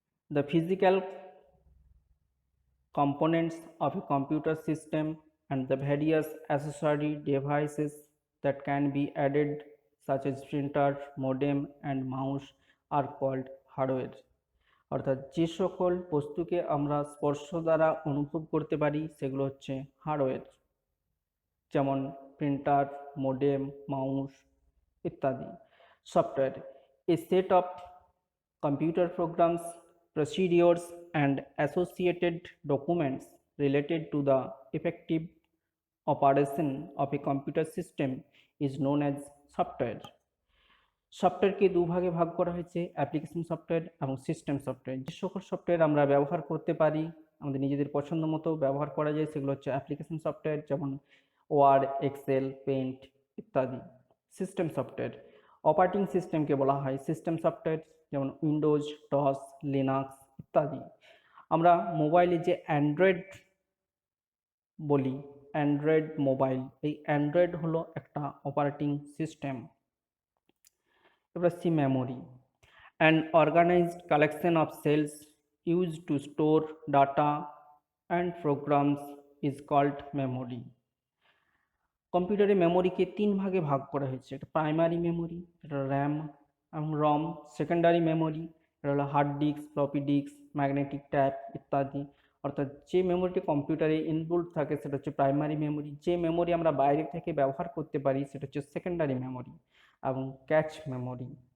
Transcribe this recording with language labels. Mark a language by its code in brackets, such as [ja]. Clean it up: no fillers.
[en] The physical components of a computer system and the various accessory devices that can be added such as printer, modem and mouse are called hardware। [bn] অর্থাৎ যে সকল বস্তুকে আমরা স্পর্শ দ্বারা অনুভব করতে পারি সেগুলো হচ্ছে হার্ডওয়্যার, যেমন প্রিন্টার, মোডেম, মাউস ইত্যাদি। [en] Software, a set of computer programs, procedures and associated documents related to the effective operation of a computer system is known as software। [bn] সফটওয়্যারকে 2 ভাগে ভাগ করা হয়েছে, অ্যাপ্লিকেশন সফটওয়্যার এবং সিস্টেম সফটওয়্যার। যে সকল software আমরা ব্যবহার করতে পারি, আমাদের নিজেদের পছন্দ মতো ব্যবহার করা যায়, সেগুলো হচ্ছে অ্যাপ্লিকেশন সফটওয়্যার, যেমন ওয়ার্ড, এক্সেল, পেইন্ট ইত্যাদি। সিস্টেম সফটওয়্যার, অপারেটিং সিস্টেমকে বলা হয় সিস্টেম সফটওয়্যার, যেমন উইন্ডোজ, ডস, লিনাক্স ইত্যাদি। আমরা মোবাইলে যে অ্যান্ড্রয়েড বলি, অ্যান্ড্রয়েড মোবাইল, এই অ্যান্ড্রয়েড হলো একটা অপারেটিং সিস্টেম। এবার আসছি [en] Memory, an organized collection of cells used to store data and programs is called memory। [bn] কম্পিউটারে মেমোরিকে 3 ভাগে ভাগ করা হয়েছে, এটা প্রাইমারি মেমোরি, এটা র্যাম এবং রম। সেকেন্ডারি মেমোরি, এটা হলো hard disk, floppy disk, magnetic tap ইত্যাদি। অর্থাৎ যে মেমোরিটি কম্পিউটারে ইনবিল্ট থাকে সেটা হচ্ছে প্রাইমারি মেমোরি। যে মেমোরি আমরা বাইরে থেকে ব্যবহার করতে পারি সেটা হচ্ছে সেকেন্ডারি মেমোরি এবং ক্যাচ মেমোরি।